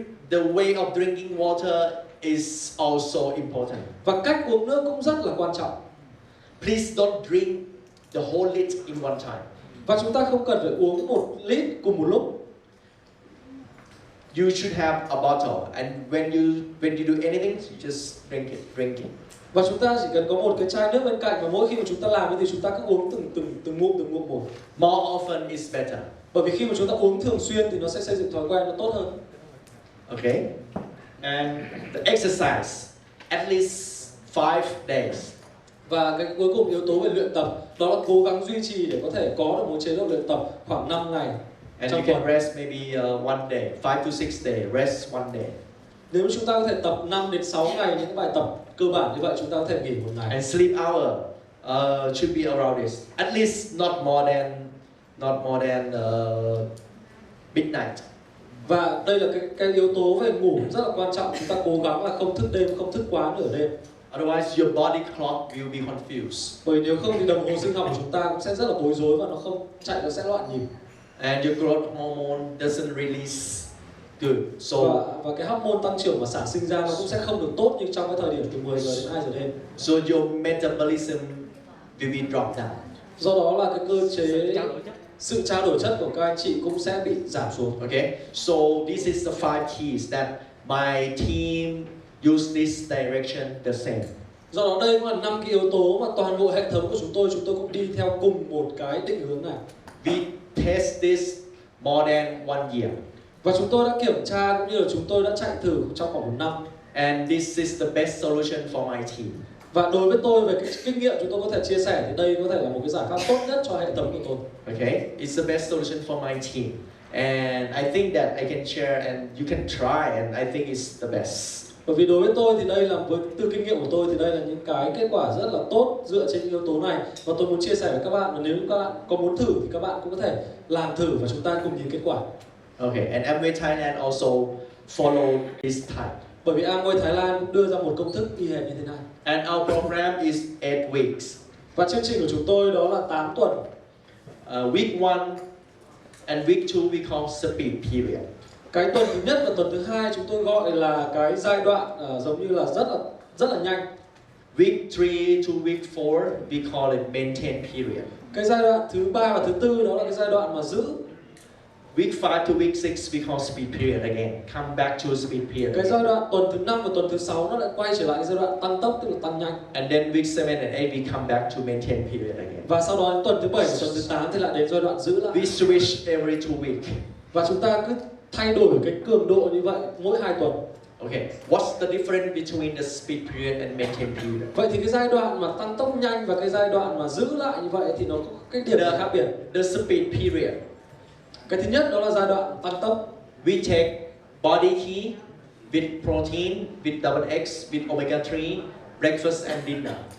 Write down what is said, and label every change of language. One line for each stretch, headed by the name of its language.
English: The way of drinking water is also important.
Vietnamese: Và cách uống nước cũng rất là quan trọng.
English: Please don't drink the whole liter in one time.
Vietnamese: Và chúng ta không cần phải uống 1 lít cùng một lúc.
English: You should have a bottle, and when you do anything, you just drink it.
Vietnamese: Và chúng ta chỉ cần có một cái chai nước bên cạnh, và mỗi khi mà chúng ta làm thì chúng ta cứ uống từng ngụm một.
English: More often is better.
Vietnamese: Bởi vì khi mà chúng ta uống thường xuyên thì nó sẽ xây dựng thói quen nó tốt hơn.
English: Okay. And the exercise at least 5 days.
Vietnamese: Và cái cuối cùng yếu tố về luyện tập đó là cố gắng duy trì để có thể có được một chế độ luyện tập khoảng 5 ngày.
English: And
Vietnamese: trong
English: you can
Vietnamese: tuần.
English: rest maybe one day, 5 to 6 days, rest one day.
Vietnamese: Nếu chúng ta có thể tập 5 đến 6 ngày những bài tập cơ bản như vậy, chúng ta có thể nghỉ một ngày.
English: And sleep hour should be around this. At least not more than midnight.
Vietnamese: Và đây là cái yếu tố về ngủ rất là quan trọng. Chúng ta cố gắng là không thức đêm, không thức quá nửa đêm.
English: Otherwise your body clock will be confused.
Vietnamese: Bởi nếu không thì đồng hồ sinh học của chúng ta cũng sẽ rất là bối rối và nó không chạy, nó sẽ loạn nhịp.
English: And your growth hormone doesn't release good. So
Vietnamese: Và cái hormone tăng trưởng và sản sinh ra nó cũng sẽ không được tốt như trong cái thời điểm từ 10 giờ đến 2 giờ đêm.
English: so your metabolism will be dropped down.
Vietnamese: Do đó là cái cơ chế sự trao đổi chất của các anh chị cũng sẽ bị giảm xuống.
English: Okay, so this is the 5 keys that my team use this direction the same.
Vietnamese: Do đó đây cũng là 5 cái yếu tố mà toàn bộ hệ thống của chúng tôi cũng đi theo cùng một cái định hướng này.
English: We test this more than 1 year.
Vietnamese: Và chúng tôi đã kiểm tra cũng như là chúng tôi đã chạy thử trong khoảng 1 năm.
English: And this is the best solution for my team.
Vietnamese: Và đối với tôi về cái kinh nghiệm chúng tôi có thể chia sẻ thì đây có thể là một cái giải pháp tốt nhất cho hệ thống của tôi.
English: Okay, it's the best solution for my team. And I think that I can share and you can try and I think it's the best.
Vietnamese: Bởi vì đối với tôi thì đây là từ kinh nghiệm của tôi thì đây là những cái kết quả rất là tốt dựa trên những yếu tố này, và tôi muốn chia sẻ với các bạn, và nếu các bạn có muốn thử thì các bạn cũng có thể làm thử và chúng ta cùng nhìn kết quả.
English: Okay, and Amway Thailand also follow this type.
Vietnamese: Bởi vì Amway Thái Lan đưa ra một công thức y hệt như thế này.
English: And our program is 8 weeks.
Vietnamese: Và chương trình của chúng tôi đó là 8 tuần.
English: Week 1 and week 2 we call speed period.
Vietnamese: Cái tuần thứ nhất và tuần thứ hai chúng tôi gọi là cái giai đoạn giống như là rất là nhanh.
English: Week 3 to week 4 we call it maintain period.
Vietnamese: Cái giai đoạn thứ ba và thứ tư đó là cái giai đoạn mà giữ.
English: Week 5 to week 6 we call speed period again. Come back to speed period.
Vietnamese: Cái giai đoạn tuần thứ 5 và tuần thứ 6 nó lại quay trở lại cái giai đoạn tăng tốc, tức là tăng nhanh.
English: And then week 7 and 8 we come back to maintain period again.
Vietnamese: Và sau đó đến tuần thứ 7 và tuần thứ 8 thì lại đến giai đoạn giữ lại.
English: We switch every 2 weeks.
Vietnamese: Và chúng ta cứ thay đổi cái cường độ như vậy mỗi 2 tuần.
English: Okay, what's the difference between the speed period and maintain period?
Vietnamese: Vậy thì cái giai đoạn mà tăng tốc nhanh và cái giai đoạn mà giữ lại như vậy thì nó có cái điểm gì khác biệt?
English: The speed period.
Vietnamese: Cái thứ nhất đó là giai đoạn tăng tốc.
English: We take body key with protein, with double X, with omega 3, breakfast and dinner.